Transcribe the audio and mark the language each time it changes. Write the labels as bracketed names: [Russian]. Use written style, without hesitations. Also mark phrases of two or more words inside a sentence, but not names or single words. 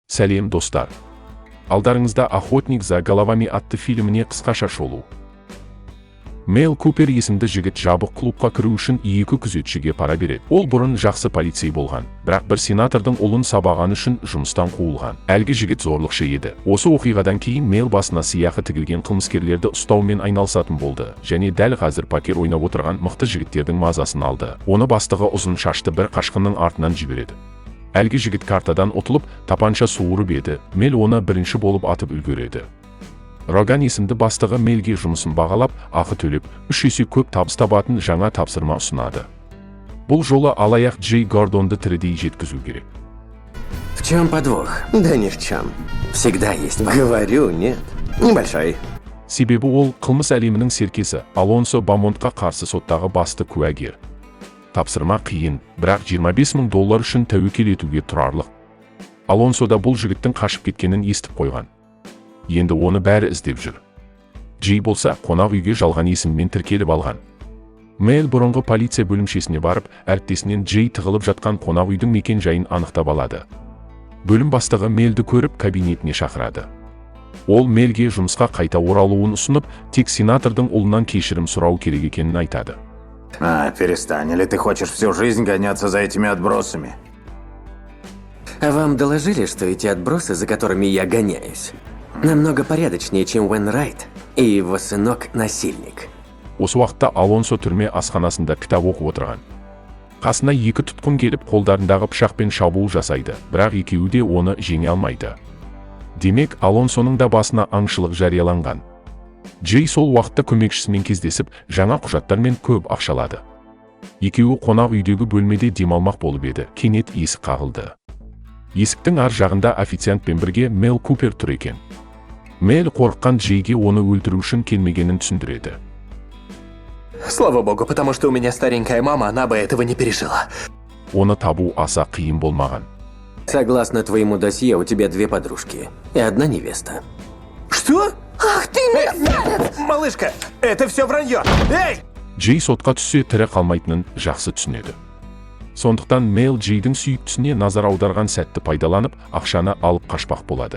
[Kazakh] Сәлем достар. Алдарыңызда «Охотник за головами» атты фильміне қысқаша шолу. Мэл Купер есімді жігіт жабық клубқа кіру үшін екі күзетшіге пара береді. Ол бұрын жақсы полицей болған, бірақ бір сенатордың ұлын сабағаны үшін жұмыстан қуылған. Әлгі жігіт зорлықшы еді. Осы оқиғадан кейін Мэл басына сыйақы тігілген қылмыскерлерді ұстаумен айналысатын болды, және дәл қазір покер ойнап отырған мықты жігіттердің мазасын алды. Оны бастығы ұзын шашты бір қашқынның артынан жібереді. Әлгі жігіт картадан ұтылып, тапанша суырып еді. Мэл оны бірінші болып атып үлгереді. Роган есімді бастығы Мэлге жұмысын бағалап, ақы төлеп, 3 есе көп табыс табатын жаңа тапсырма ұсынады. Бұл жолы алаяқ Джей Гордонды тірідей жеткізу керек. [Russian] В чем подвох? Да ни в чем. Всегда есть. Говорю, нет. Небольшой. [Kazakh] Себебі ол қылмыс әлемінің серкесі Алонсо Бамонтқа қарсы соттағы басты куәгер. Тапсырма қиын, бірақ $25,000 үшін тәуекел етуге тұрарлық. Алонсо да бұл жігіттің қашып кеткенін естіп қойған. Енді оны бәрі іздеп жүр. Джей болса қонақ үйге жалған есіммен тіркеліп алған. Мэл бұрынғы полиция бөлімшесіне барып, әріптесінен Джей тығылып жатқан қонақ үйдің мекен жайын анықтап алады. Бөлім бастығы Мэлді көріп кабинетіне шақырады. Ол Мэлге жұмысқа қайта оралуын ұсынып, тек сенатордың ұлынан кешірім сұрау керек екенін айтады. [Russian] Перестань, или ты хочешь всю жизнь гоняться за этими отбросами? А вам доложили, что эти отбросы, за которыми я гоняюсь, намного порядочнее, чем Уэн Райт и его сынок-насильник? [Kazakh] Осы уақытта Алонсо түрме асханасында кітап оқып отырған. Қасына екі тұтқын келіп, қолдарындағы пышақпен шабуыл жасайды, бірақ екеуі де оны жеңе алмайды. Демек, Алонсоның да басына аңшылық жарияланған. Джей сол уақытта көмекшісімен кездесіп, жаңа құжаттармен көп ақшалады. Екеуі қонақ үйдегі бөлмеде демалмақ болып еді, кенет есік қағылды. Есіктің ар жағында официантпен бірге Мэл Купер тұр екен. Мэл қорыққан Джейге оны өлтіру үшін келмегенін түсіндіреді. [Russian] Слава богу, потому что у меня старенькая мама, она бы этого не пережила. [Kazakh] Оны табу аса қиын болмаған. [Russian] Согласно твоему досье, у тебя 2 подружки и 1 невеста. Что? Ах ты мерзавец! Малышка, это все вранье! Эй! [Kazakh] Джей сотқа түссе тірі қалмайтынын жақсы түсінеді. Сондықтан Мэл Джейдің сүйіктісіне назар аударған сәтті пайдаланып, ақшаны алып қашпақ болады.